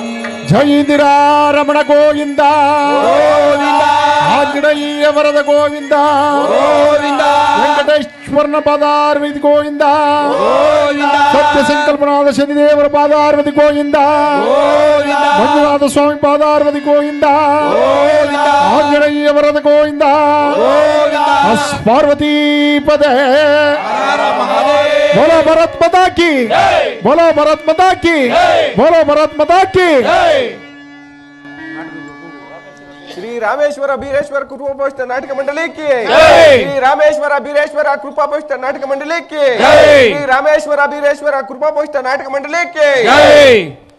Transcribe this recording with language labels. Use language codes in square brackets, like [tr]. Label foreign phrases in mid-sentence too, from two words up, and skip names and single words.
[kn] ಜೈಂದಿರಾ ರಮಣ ಗೋವಿಂದ, ಆಂಜನೇಯ ವರದ ಗೋವಿಂದ, ವೆಂಕಟೇಶ್ವರನ ಪಾದಾರ್ವತಿ ಗೋವಿಂದ, ಸತ್ಯ ಸಂಕಲ್ಪನಾದ ಶನಿದೇವರ ಪಾದಾರ್ವತಿ ಗೋವಿಂದ, ಮಂಜುನಾಥ ಸ್ವಾಮಿ ಪಾದಾರ್ವತಿ ಗೋವಿಂದ, ಆಂಜನೇಯ ವರದ ಗೋವಿಂದ, ಪಾರ್ವತಿ ಪದೇ. [hi] बोलो भारत माता की, बोलो भारत माता की, बोलो भारत माता की. [kn] ಶ್ರೀ ರಾಮೇಶ್ವರ ಬೀರೇಶ್ವರ ಕೃಪಾಪೋಷಿತ ನಾಟಕ ಮಂಡಳಿಕ್ಕೆ, ಶ್ರೀ ರಾಮೇಶ್ವರ ಬೀರೇಶ್ವರ ಕೃಪಾಪೋಷಿತ ನಾಟಕ ಮಂಡಳಿಕ್ಕೆ, ಶ್ರೀ ರಾಮೇಶ್ವರ ಬೀರೇಶ್ವರ ಕೃಪಾಪೋಷಿತ ನಾಟಕ ಮಂಡಳಿಕ್ಕೆ.